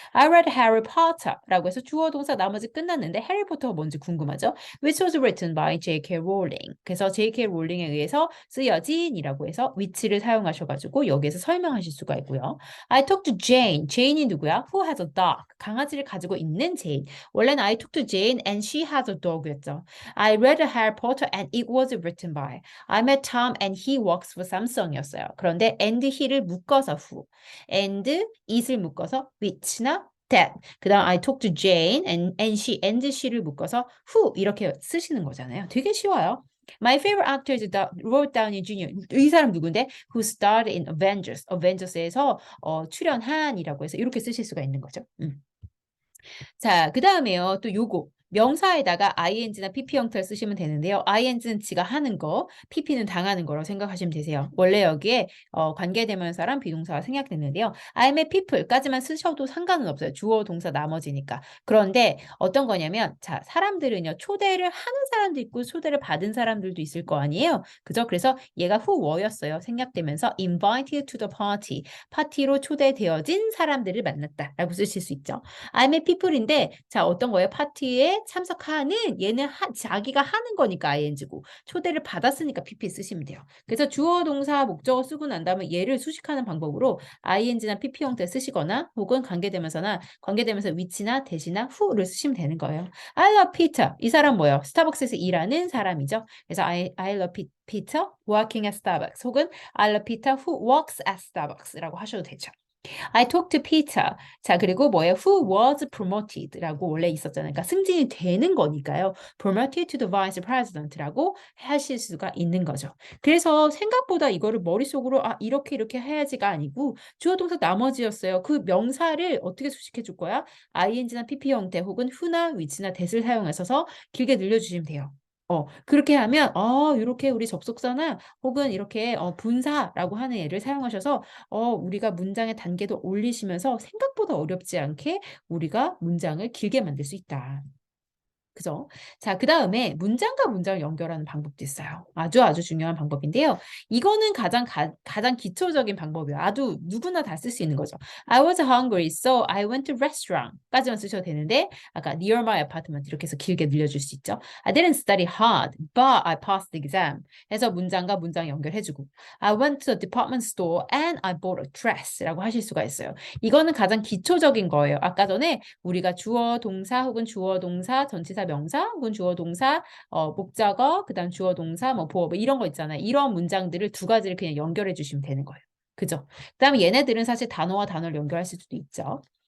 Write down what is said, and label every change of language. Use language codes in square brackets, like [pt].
[en] I read Harry Potter [ko] 라고 해서 주어 동사 나머지 끝났는데 해리포터가 뭔지 궁금하죠? [en] Which was written by J.K. Rowling. [ko] 그래서 [en] J.K. [ko] 롤링에 의해서 쓰여진이라고 해서 which를 사용하셔가지고 여기에서 설명하실 수가 있고요. [en] I talked to Jane. [ko] Jane이 누구야? [en] Who has a dog? [ko] 강아지를 가지고 있는 Jane. 원래는 [en] I talked to Jane and she has a dog였죠. I read Harry Potter and it was written by. I met Tom and he works for Samsung이었어요. [ko] 그런데 [en] and he를 묶어서 who, and it을 묶어서 which나 that. [ko] 그 다음 I talked to Jane and she를 묶어서 who 이렇게 쓰시는 거잖아요. 되게 쉬워요. [en] My favorite actor is Robert Downey Jr. [ko] 이 사람 누군데? [en] Who starred in Avengers. [ko] Avengers에서 출연한이라고 해서 이렇게 쓰실 수가 있는 거죠. 자, 그 다음에요. 또 요거. 명사에다가 ing나 pp 형태를 쓰시면 되는데요. ing는 지가 하는 거, pp는 당하는 거로 생각하시면 되세요. 원래 여기에 관계대명사랑 비동사가 생략됐는데요. [en] I'm a people [ko] 까지만 쓰셔도 상관은 없어요. 주어, 동사 나머지니까. 그런데 어떤 거냐면 자, 사람들은요. 초대를 하는 사람도 있고 초대를 받은 사람들도 있을 거 아니에요. 그죠? 그래서 얘가 who were였어요. 생략되면서 [en] invited to the party. [ko] 파티로 초대되어진 사람들을 만났다라고 쓰실 수 있죠. [en] I'm a people [ko] 인데 자 어떤 거예요? 파티에 참석하는 얘는 자기가 하는 거니까 ing고 초대를 받았으니까 pp 쓰시면 돼요. 그래서 주어 동사 목적어 쓰고 난 다음에 얘를 수식하는 방법으로 ing나 pp 형태 쓰시거나 혹은 관계대명사나 관계대명사 which나 that이나 who를 쓰시면 되는 거예요. [en] I love Peter. [ko] 이 사람 뭐예요? 스타벅스에서 일하는 사람이죠. 그래서 [en] I love Peter working at Starbucks 혹은 I love Peter who works at Starbucks [ko] 라고 하셔도 되죠. [en] I talked to Peter. [ko] 자, 그리고 뭐예요? [en] Who was promoted [ko] 라고 원래 있었잖아요. 그러니까 승진이 되는 거니까요. [en] Promoted to the vice president [ko] 라고 하실 수가 있는 거죠. 그래서 생각보다 이거를 머릿속으로 아, 이렇게 해야지가 아니고 주어 동사 나머지였어요. 그 명사를 어떻게 수식해 줄 거야? ing나 pp 형태 혹은 who나 which나 that을 사용하셔서 길게 늘려주시면 돼요. 그렇게 하면 이렇게 우리 접속사나 혹은 이렇게 분사라고 하는 예를 사용하셔서 우리가 문장의 단계도 올리시면서 생각보다 어렵지 않게 우리가 문장을 길게 만들 수 있다. 그죠? 자, 그 다음에 문장과 문장을 연결하는 방법도 있어요. 아주 중요한 방법인데요. 이거는 가장 기초적인 방법이에요. 아주 누구나 다 쓸 수 있는 거죠. [en] I was hungry, so I went to restaurant [ko] 까지만 쓰셔도 되는데 아까 [en] near my apartment [ko] 이렇게 해서 길게 늘려줄 수 있죠. [en] I didn't study hard, but I passed the exam. [ko] 해서 문장과 문장 연결해주고 [en] I went to the department store and I bought a dress [ko] 라고 하실 수가 있어요. 이거는 가장 기초적인 거예요. 아까 전에 우리가 주어, 동사 혹은 주어, 동사, 전치사, 명사 혹은 주어, 동사, 목적어, 그다음 주어, 동사, 뭐 보어 뭐 이런 거 있잖아요. 이런 문장들을 두 가지를 그냥 연결해 주시면 되는 거예요. 그죠? 그다음에 얘네들은 사실 단어와 단어를 연결할 수도 있죠.